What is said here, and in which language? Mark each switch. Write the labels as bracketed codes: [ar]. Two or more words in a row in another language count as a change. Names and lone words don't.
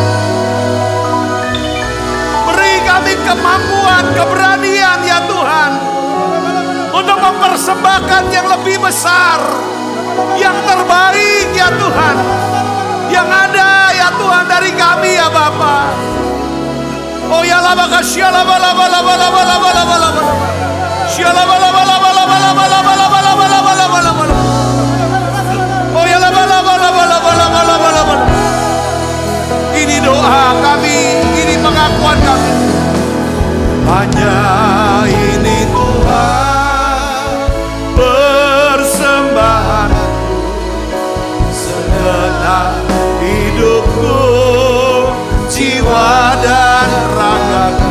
[id] Beri kami kemampuan, keberanian ya Tuhan, untuk mempersembahkan yang lebih besar, yang terbaik ya Tuhan, yang ada ya Tuhan dari kami ya Bapa. Oh ya laba kasyala bala bala bala bala bala bala bala. Syala bala bala bala bala bala bala bala bala bala bala bala. Oh ya laba bala bala bala bala bala bala bala. Ini doa kami, ini pengakuan kami. Hanya ini Tuhan persembahan segenap hidupku, jiwa dan ragaku.